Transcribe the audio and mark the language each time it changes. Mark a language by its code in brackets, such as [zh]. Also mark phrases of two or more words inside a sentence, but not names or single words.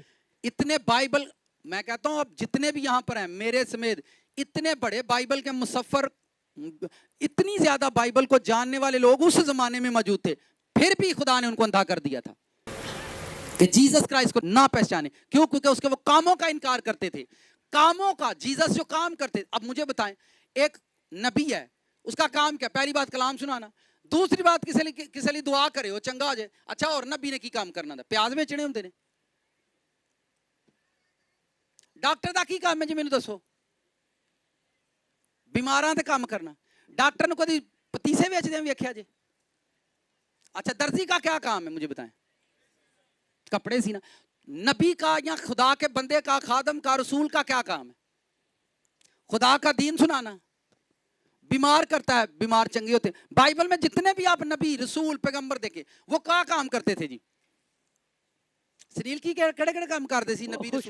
[ur] اتنے بائبل میں کہتا ہوں اب جتنے بھی یہاں پر ہیں میرے سمیت اتنے بڑے بائبل کے مصفر اتنی زیادہ بائبل کو جاننے والے لوگ اس زمانے میں موجود تھے پھر بھی خدا نے ان کو اندھا کر دیا تھا کہ جیزس کرائسٹ کو نہ پہچانے کیوں کیونکہ اس کے وہ کاموں کا انکار کرتے تھے کاموں کا جیزس جو کام کرتے اب مجھے بتائیں ایک نبی ہے اس کا کام کیا پہلی بات کلام سنانا دوسری بات کسی لیے دعا کرے وہ چنگا ہو جائے اچھا اور [pa] نبی نے کی کام کرنا تھا پیاز بیچنے ہوندے نے ڈاکٹر دا کی کام ہے جی مینوں دسو بیماراں تے کام کرنا ڈاکٹر نے کدی پتیسے بیچدے ویکھیا جی [ur] اچھا درزی کا کیا کام ہے مجھے بتائیں کپڑے سینا نبی کا یا خدا کے بندے کا خادم کا رسول کا کیا کام ہے خدا کا دین سنانا بیمار کرتا ہے بیمار چنگے ہوتے ہیں بائبل میں جتنے بھی آپ نبی رسول پیغمبر دیکھیں وہ کیا کام کرتے تھے جی سنیل کی کڑے کڑے کام کرتے سی نبی رسول